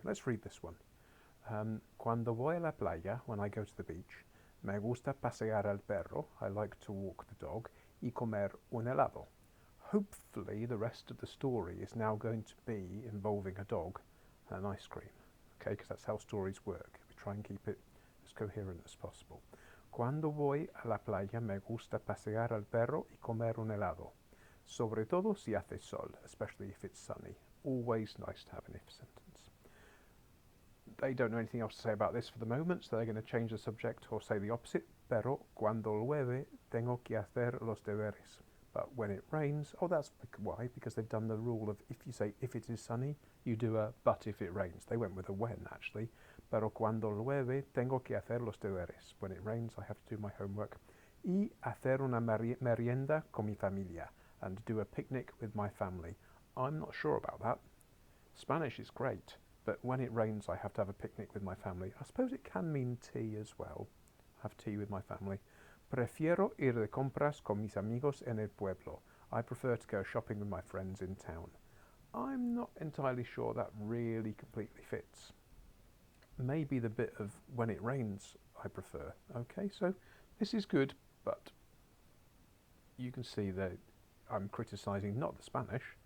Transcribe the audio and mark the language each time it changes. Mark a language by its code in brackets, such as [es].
[en] Let's read this one. [es] Cuando voy a la playa, [en] when I go to the beach, [es] me gusta pasear al perro, [en] I like to walk the dog, [es] y comer un helado. [en] Hopefully the rest of the story is now going to be involving a dog and an ice cream, okay, because that's how stories work. We try and keep it as coherent as possible. [es] Cuando voy a la playa, me gusta pasear al perro y comer un helado. Sobre todo si hace sol, [en] especially if it's sunny. Always nice to have an if sentence. They don't know anything else to say about this for the moment, so they're going to change the subject or say the opposite. [es] Pero cuando llueve, tengo que hacer los deberes. [en] But when it rains, oh, that's why, because they've done the rule of if you say if it is sunny, you do a but if it rains. They went with a when, actually. [es] Pero cuando llueve, tengo que hacer los deberes. [en] When it rains, I have to do my homework. [es] Y hacer una merienda con mi familia. [en] And do a picnic with my family. I'm not sure about that. Spanish is great, but when it rains I have to have a picnic with my family. I suppose it can mean tea as well. Have tea with my family. [es] Prefiero ir de compras con mis amigos en el pueblo. [en] I prefer to go shopping with my friends in town. I'm not entirely sure that really completely fits. Maybe the bit of when it rains I prefer. Okay, so this is good, but you can see that I'm criticising not the Spanish.